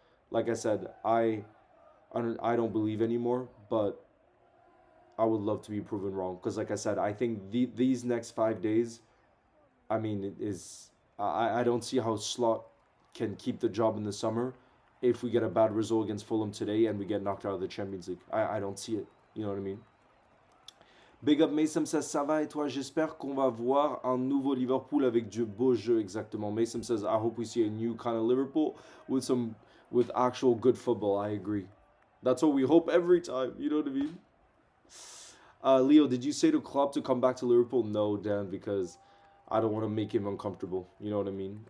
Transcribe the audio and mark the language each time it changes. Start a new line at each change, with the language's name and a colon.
English: Like I said, I don't believe anymore, but I would love to be proven wrong. Because like I said, I think these next 5 days, I mean, I don't see how Slot can keep the job in the summer if we get a bad result against Fulham today and we get knocked out of the Champions League. I don't see it. You know what I mean? Big up Mason says,
French: ça va et toi? J'espère qu'on va voir un nouveau Liverpool avec du beau jeu, exactement.
English: Mason says, I hope we see a new kind of Liverpool with actual good football. I agree. That's what we hope every time. You know what I mean? Leo, did you say to Klopp to come back to Liverpool? No, Dan, because I don't want to make him uncomfortable. You know what I mean?